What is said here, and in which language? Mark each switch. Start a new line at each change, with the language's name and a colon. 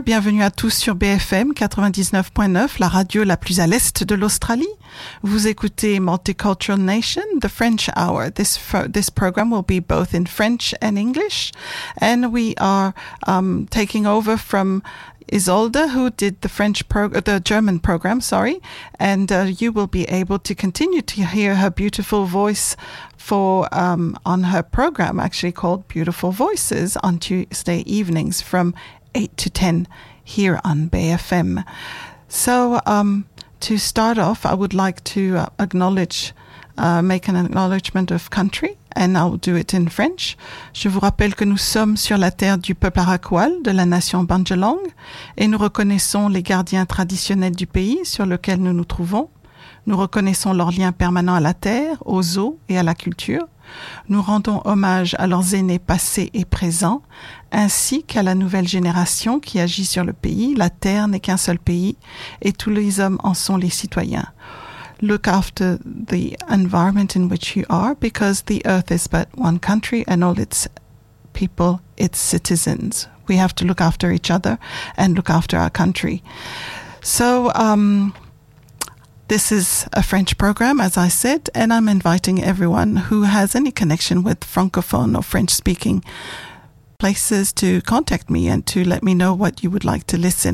French: Bienvenue à tous sur BFM 99.9, la radio la plus à l'est de l'Australie. Vous écoutez Multicultural Nation, the French Hour.
English: This program will be both in French and English. And we are taking over from Isolde, who did the German program, and you will be able to continue to hear her beautiful voice for on her program, actually called Beautiful Voices, on Tuesday evenings from 8 to 10 here on BFM. So to start off, I would like to make an acknowledgement of country. And I'll do it in French.
French: Je vous rappelle que nous sommes sur la terre du peuple Arakwal, de la nation Bandjalung, et nous reconnaissons les gardiens traditionnels du pays sur lequel nous nous trouvons. Nous reconnaissons leur lien permanent à la terre, aux eaux et à la culture. Nous rendons hommage à leurs aînés passés et présents, ainsi qu'à la nouvelle génération qui agit sur le pays. La terre n'est qu'un seul pays, et tous les hommes en sont les citoyens.
English: Look after the environment in which you are, because the earth is but one country and all its people, its citizens. We have to look after each other and look after our country. So this is a French program, as I said, and I'm inviting everyone who has any connection with Francophone or French-speaking places to contact me and to let me know what you would like to listen.